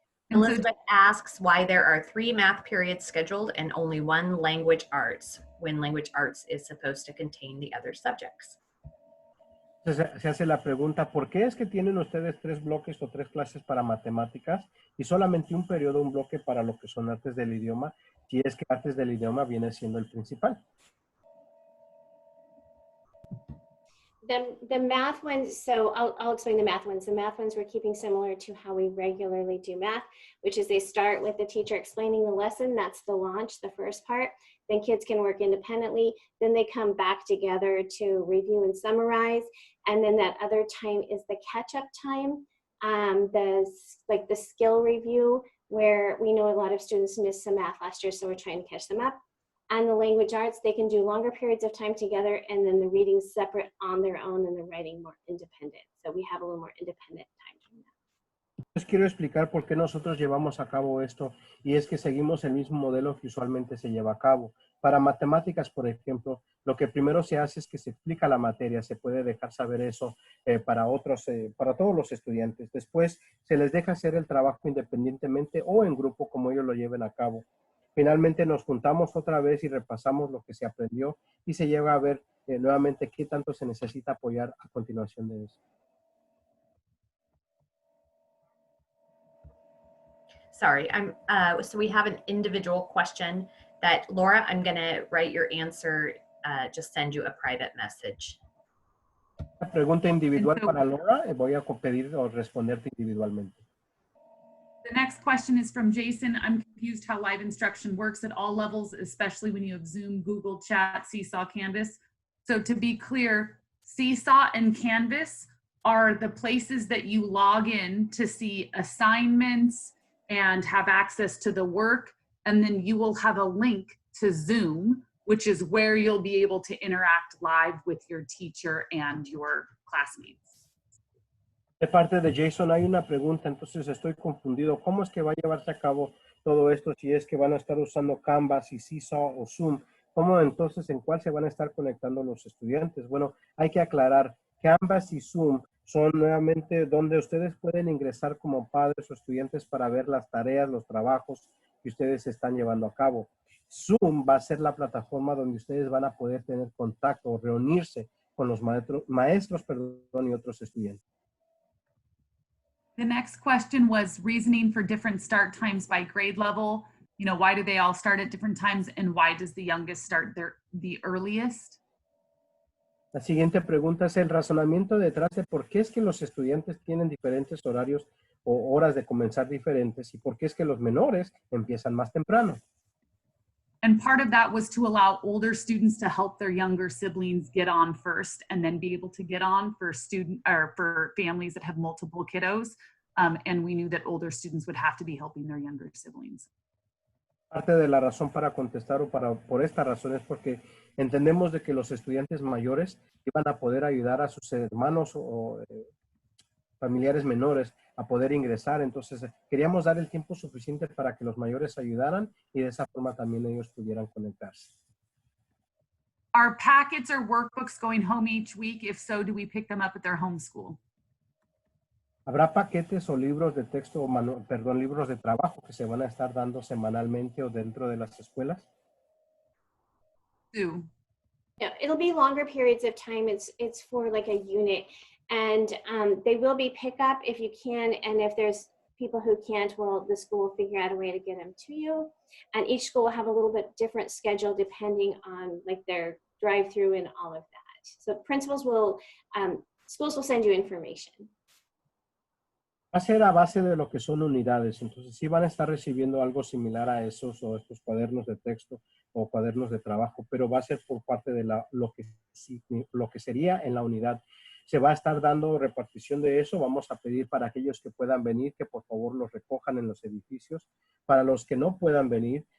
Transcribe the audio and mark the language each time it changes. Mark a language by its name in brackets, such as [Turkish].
[English] Elizabeth asks why there are 3 math periods scheduled and only 1 language arts, when language arts is supposed to contain the other subjects. [Spanish] Se hace la pregunta, ¿por qué es que tienen ustedes 3 bloques o 3 clases para matemáticas y solamente un periodo, un bloque para lo que son artes del idioma, si es que artes del idioma viene siendo el principal? [English] The math ones, so I'll explain the math ones. The math ones we're keeping similar to how we regularly do math, which is they start with the teacher explaining the lesson. That's the launch, the first part. Then kids can work independently. Then they come back together to review and summarize. And then that other time is the catch-up time, the skill review, where we know a lot of students missed some math last year, so we're trying to catch them up. And the language arts, they can do longer periods of time together, and then the reading separate on their own and the writing more independent. So we have a little more independent time doing that. [Spanish] Les quiero explicar por qué nosotros llevamos a cabo esto, y es que seguimos el mismo modelo que usualmente se lleva a cabo. Para matemáticas, por ejemplo, lo que primero se hace es que se explica la materia, se puede dejar saber eso para todos los estudiantes. Después se les deja hacer el trabajo independientemente o en grupo, como ellos lo lleven a cabo. Finalmente nos juntamos otra vez y repasamos lo que se aprendió y se llega a ver nuevamente qué tanto se necesita apoyar a continuación de eso. [English] Sorry, so we have an individual question that, Laura, I'm going to write your answer, just send you a private message. [Spanish] Una pregunta individual para Laura, voy a pedir o responderte individualmente. [English] The next question is from Jason. I'm confused how live instruction works at all levels, especially when you have Zoom, Google Chat, Seesaw, Canvas. So to be clear, Seesaw and Canvas are the places that you log in to see assignments and have access to the work. And then you will have a link to Zoom, which is where you'll be able to interact live with your teacher and your classmates. [Spanish] De parte de Jason hay una pregunta, entonces estoy confundido. ¿Cómo es que va a llevarse a cabo todo esto si es que van a estar usando Canvas y Seesaw o Zoom? ¿Cómo entonces en cuál se van a estar conectando los estudiantes? Bueno, hay que aclarar, Canvas y Zoom son nuevamente donde ustedes pueden ingresar como padres o estudiantes para ver las tareas, los trabajos que ustedes están llevando a cabo. Zoom va a ser la plataforma donde ustedes van a poder tener contacto o reunirse con los maestros y otros estudiantes. [English] The next question was reasoning for different start times by grade level. You know, why do they all start at different times and why does the youngest start the earliest? [Spanish] La siguiente pregunta es el razonamiento detrás de por qué es que los estudiantes tienen diferentes horarios o horas de comenzar diferentes y por qué es que los menores empiezan más temprano. [English] And part of that was to allow older students to help their younger siblings get on first and then be able to get on for for families that have multiple kiddos. And we knew that older students would have to be helping their younger siblings. [Spanish] Parte de la razón para contestar por esta razón es porque entendemos de que los estudiantes mayores iban a poder ayudar a sus hermanos o familiares menores a poder ingresar. Entonces queríamos dar el tiempo suficiente para que los mayores ayudaran y de esa forma también ellos pudieran conectarse. [English] Are packets or workbooks going home each week? If so, do we pick them up at their home school? [Spanish] ¿Habrá paquetes o libros de texto, libros de trabajo que se van a estar dando semanalmente o dentro de las escuelas? [English] Sue. Yeah, it'll be longer periods of time. It's for like a unit, and they will be pickup if you can, and if there's people who can't, well, the school will figure out a way to get them to you. And each school will have a little bit different schedule depending on like their drive-through and all of that. So principals will, schools will send you information. [Spanish] Va a ser a base de lo que son unidades, entonces sí van a estar recibiendo algo similar a esos o estos cuadernos de texto o cuadernos de trabajo, pero va a ser por parte de lo que sería en la unidad. Se va a estar dando repartición de eso. Vamos a pedir para aquellos que puedan venir que por favor los recojan en los edificios. Para los que no puedan venir,